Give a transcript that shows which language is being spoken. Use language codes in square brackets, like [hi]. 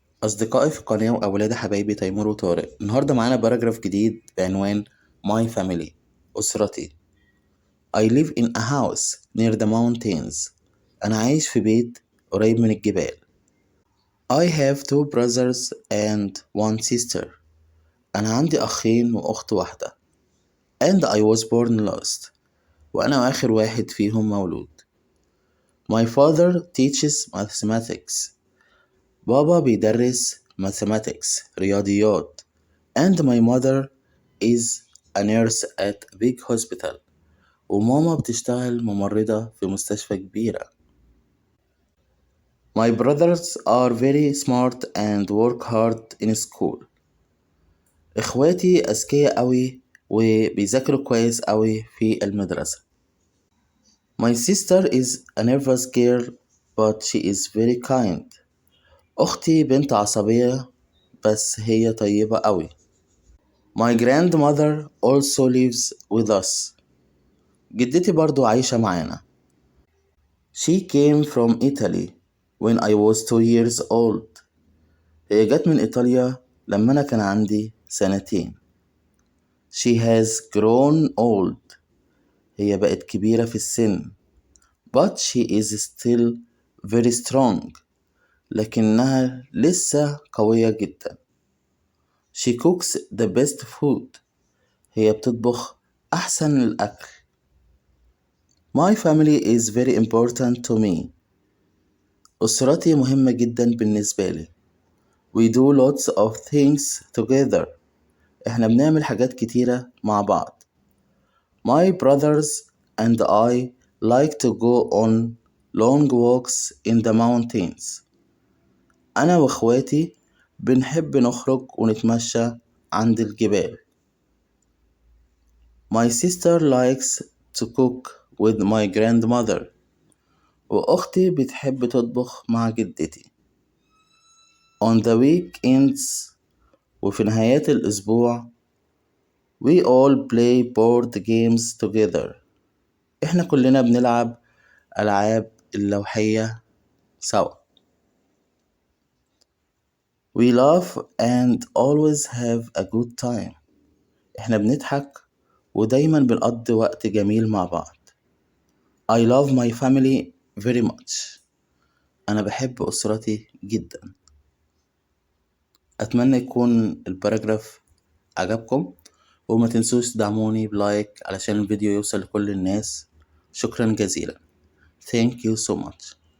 [ar] أصدقائي في القناة وأولاد حبايبي تيمور وطارق، النهاردة معانا باراجراف جديد بعنوان [en] My Family [ar] أسرتي. [en] I live in a house near the mountains. [ar] أنا عايش في بيت قريب من الجبال. [en] I have two brothers and one sister. [ar] أنا عندي أخين وأخت واحدة. [en] And I was born last. [ar] وأنا آخر واحد فيهم مولود. [en] My father teaches mathematics. [ar] بابا بيدرس mathematics رياضيات. [en] And my mother is a nurse at a big hospital. [ar] وماما بتشتغل ممرضة في مستشفى كبيرة. [en] My brothers are very smart and work hard in school. [ar] إخواتي أذكياء أوي وبيذاكروا كويس أوي في المدرسة. [en] My sister is a nervous girl but she is very kind. [ar] أختي بنت عصبية بس هي طيبة أوي. [en] My grandmother also lives with us. [ar] جدتي برضو عايشة معانا. [en] She came from Italy when I was 2 years old. [ar] هي جت من إيطاليا لما أنا كان عندي سنتين. [en] She has grown old. [ar] هي بقت كبيرة في السن. [en] But she is still very strong. [ar] لكنها لسه قوية جدا. [en] She cooks the best food. [ar] هي بتطبخ أحسن الأكل. [en] My family is very important to me. [ar] أسرتي مهمة جدا بالنسبة لي. [en] We do lots of things together. [ar] إحنا بنعمل حاجات كتيرة مع بعض. [en] My brothers and I like to go on long walks in the mountains. [ar] أنا وإخواتي بنحب نخرج ونتمشى عند الجبال. [en] My sister likes to cook with my grandmother. [ar] وأختي بتحب تطبخ مع جدتي. [en] On the weekends [ar] وفي نهايات الأسبوع [en] we all play board games together. [ar] إحنا كلنا بنلعب ألعاب اللوحية سوا. [en] We laugh and always have a good time. [ar] إحنا بنضحك ودايما بنقضي وقت جميل مع بعض. [en] I love my family very much. [ar] أنا بحب أسرتي جدا. أتمنى يكون الباراجراف عجبكم، وما تنسوش تدعموني بلايك علشان الفيديو يوصل لكل الناس. شكرا جزيلا. [en] Thank you so much.